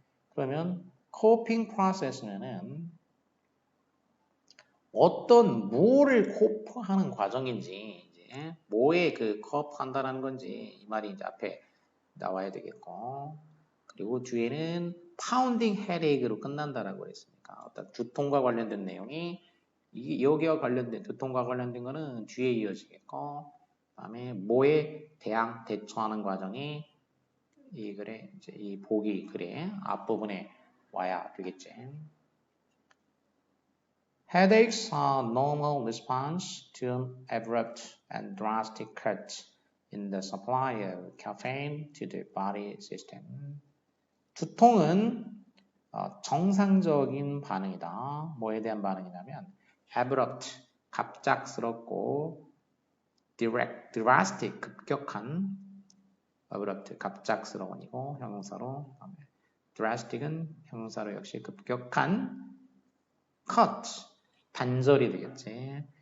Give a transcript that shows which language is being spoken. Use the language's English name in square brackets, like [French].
[Korean] 그러면 coping process는 어떤 뭐를 코프하는 과정인지 이제 뭐에 그 코프한다는 건지 이 말이 이제 앞에 나와야 되겠고 그리고 뒤에는 pounding headache로 끝난다라고 그랬으니까 어떤 두통과 관련된 내용이 여기와 관련된 두통과 관련된 거는 뒤에 이어지겠고 그다음에 뭐에 대처하는 과정이 이 글에 이제 이 보기 글의 앞부분에 와야 되겠지. [English] Headaches are normal response to an abrupt and drastic cut in the supply of caffeine to the body system. [Korean] 두통은 정상적인 반응이다. 뭐에 대한 반응이냐면 abrupt, 갑작스럽고 drastic, 급격한 abrupt, 갑작스러운이고 형용사로 drastic은 형용사로 역시 급격한 cut, 단절이 되겠지.